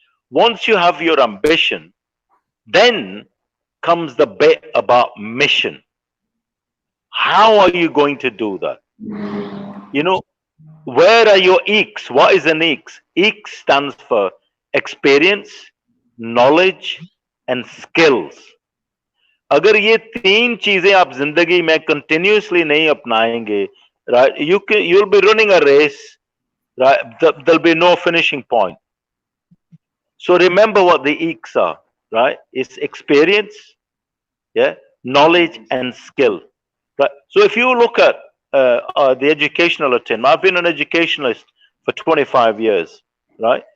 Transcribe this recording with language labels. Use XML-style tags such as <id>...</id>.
<en>Once you have your ambition, then comes the bit about mission. How are you going to do that? You know, where are your EECs? What is an EECs? EECs stands for experience, knowledge and skills.</en> <hi>अगर ये तीन चीजें आप जिंदगी में continuously नहीं अपनाएंगे, right,</hi> <en>you'll be running a race, right? There'll be no finishing point. So remember what the EECs are, right? It's experience, yeah, knowledge and skill, right? So if you look at the educational attainment, I've been an educationalist for 25 years, right?</en>